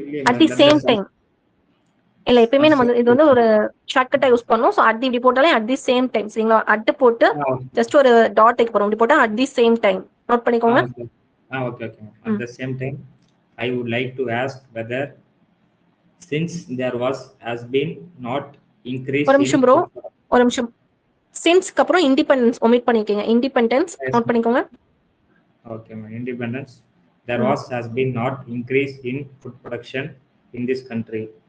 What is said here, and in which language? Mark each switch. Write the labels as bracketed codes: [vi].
[ta] At the same time இல்ல, எப்பயுமே நம்ம இது வந்து ஒரு ஷார்ட்கட்டா யூஸ் பண்ணோம். சோ அட் இப்படி போட்டாலே அட் தி சேம் டைம். சரிங்களா? அட் போட்டு ஜஸ்ட் ஒரு டாட் டேக் போறோம். இப்படி போட்டா at the same time note பண்ணிக்கோங்க. [en] Okay. At the same time, I would like to ask whether since there has been not increase [ta] ஒரு நிமிஷம் ப்ரோ, ஒரு நிமிஷம். சின்ஸ்க்கு அப்புறம் இண்டிபெண்டன்ஸ் ஒமிட் பண்ணிக்கங்க. இண்டிபெண்டன்ஸ் நோட் பண்ணிக்கோங்க. [en] Okay, independence. There has been not increase in food production in this country.